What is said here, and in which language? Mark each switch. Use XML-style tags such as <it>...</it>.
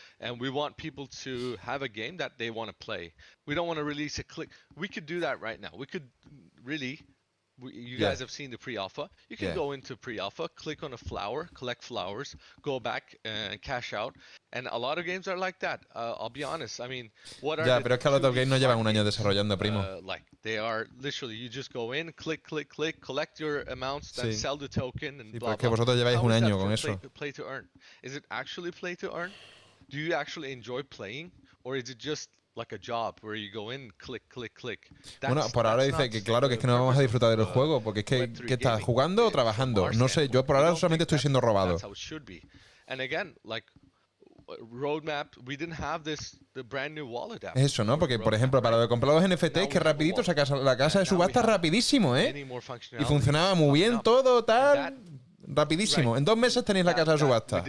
<en>And we want people to have a game that they want to play. We don't want to release a click. We could do that right now. We could really. You guys have seen the pre-alpha. You can go into pre-alpha, click on a flower, collect flowers, go back and cash out. And a lot of games are like that. I'll be honest. I mean, what are</en> <es>pero es que</es> <en>a lot of games</en> <es>no llevan un año desarrollando, primo.</es> <en>Like they are literally, you just go in, click, collect your amounts, then sell the token, and blah, blah.</en> <es>Que vosotros lleváis un año con eso.</es> <en>Play to earn. Is it actually play to earn? Do you actually enjoy playing, or is it just like a job where you go in, click.</en> <es>Bueno, por ahora dice que claro que es que no vamos a disfrutar del juego porque es que estás jugando o trabajando. No sé, yo por ahora solamente estoy siendo robado.</es> <en>And again, like roadmap, we didn't have the brand new wallet app.</en> <es>Eso, ¿no? Porque por ejemplo, para lo de comprar los NFTs, que rapidito sacas la casa de subasta rapidísimo, ¿eh? Y funcionaba muy bien todo, tal. Rapidísimo. En 2 meses tenéis la casa de subasta.</es>